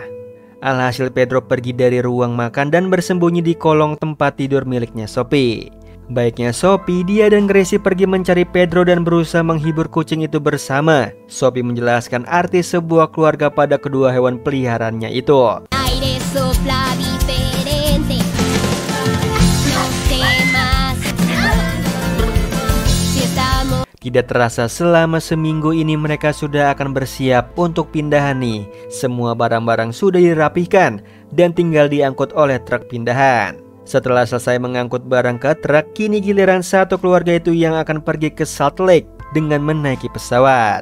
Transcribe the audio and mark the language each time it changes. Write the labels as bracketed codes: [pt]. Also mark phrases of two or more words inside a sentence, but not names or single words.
[id] Alhasil Pedro pergi dari ruang makan dan bersembunyi di kolong tempat tidur miliknya Sophie. Baiknya Sophie, dia dan Gracie pergi mencari Pedro dan berusaha menghibur kucing itu bersama. Sophie menjelaskan arti sebuah keluarga pada kedua hewan peliharaannya itu. [es] Aire sopla diferente. No temas. Si estamos. [id] Tidak terasa selama seminggu ini mereka sudah akan bersiap untuk pindahan nih. Semua barang-barang sudah dirapihkan dan tinggal diangkut oleh truk pindahan. Setelah selesai mengangkut barang ke truk, kini giliran satu keluarga itu yang akan pergi ke Salt Lake dengan menaiki pesawat.